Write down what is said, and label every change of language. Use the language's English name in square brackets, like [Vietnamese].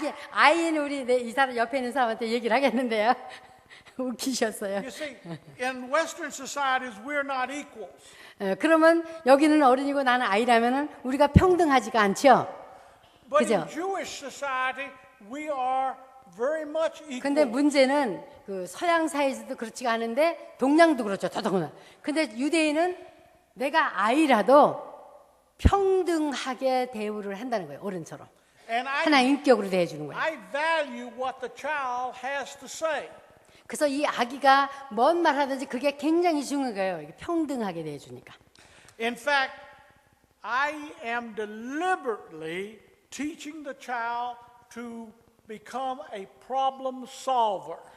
[Korean] 아이는 이 사람 옆에 있는 사람한테 얘기를 하겠는데요. 웃기셨어요. [English] You see, in Western societies, we're not equals. [Korean] 그러면 여기는 어른이고 나는 아이라면은 우리가 평등하지가 않죠. [English] But [Korean] 그죠? [English] in Jewish society, we are very much [Korean] 근데 [English] equal. [Korean] 문제는 그 서양 사회에서도 그렇지가 않은데 동양도 그렇죠. 더더구나. 근데 유대인은 내가 아이라도 평등하게 대우를 한다는 거예요. 어른처럼. [English] And [Korean] 하나의 인격으로 대해주는 거예요. [English] I value what the child has to say. [Korean] 그래서 이 아기가 뭔 말 하든지 그게 굉장히 중요한 거예요. 이게 평등하게 대해주니까. [English] In fact, I am deliberately teaching the child to become a problem solver.